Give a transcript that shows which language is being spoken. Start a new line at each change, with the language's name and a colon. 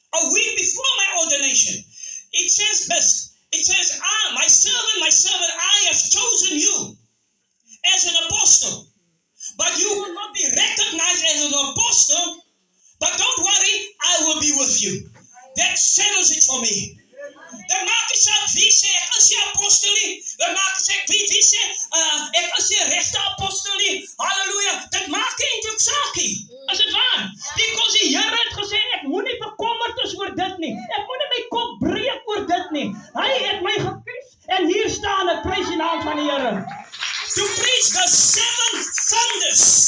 English: A week before my ordination. It says this. It says, my servant, I have chosen you as an apostle. But you will not be recognized as an apostle. But don't worry, I will be with you. That settles it for me.
Afrikaans: Dan maak jy saak wie sê ek is die apostel nie. Dan maak jy saak wie sê ek is die regte apostel nie. Halleluja. Dit maak nie eintlik saak nie. Is dit waar? Because die Here het gesê ek moenie bekommerd is oor dit nie. Ek moenie my kop breek oor dit nie. Hy het my gekies en hier staan ek, prys die naam van die Here.
English: To preach the seven thunders.